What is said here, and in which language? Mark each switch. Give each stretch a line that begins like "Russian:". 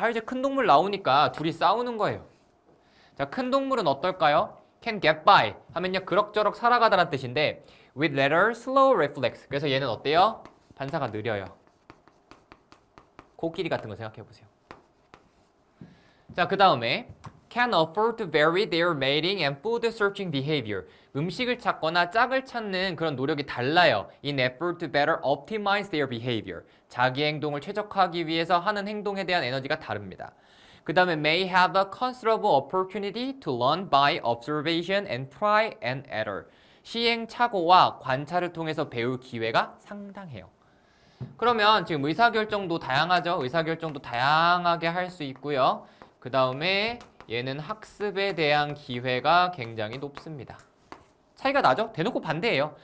Korean: 이제 큰 동물 나오니까 둘이 싸우는 거예요. 자, 큰 동물은 어떨까요?
English: can get by
Korean: 하면요. 그럭저럭 살아가다란 뜻인데
English: with rather slow reflex.
Korean: 그래서 얘는 어때요? 반사가 느려요. 코끼리 같은 거 생각해 보세요. 자, 그 다음에
English: can afford to vary their mating and food searching behavior.
Korean: 음식을 찾거나 짝을 찾는 그런 노력이 달라요.
English: In effort to better optimize their behavior.
Korean: 자기 행동을 최적화하기 위해서 하는 행동에 대한 에너지가 다릅니다. 그 다음에
English: may have a considerable opportunity to learn by observation and try and error.
Korean: 시행착오와 관찰을 통해서 배울 기회가 상당해요. 그러면 지금 의사결정도 다양하죠. 의사결정도 다양하게 할 수 있고요. 그 다음에 얘는 학습에 대한 기회가 굉장히 높습니다. 차이가 나죠? 대놓고 반대예요.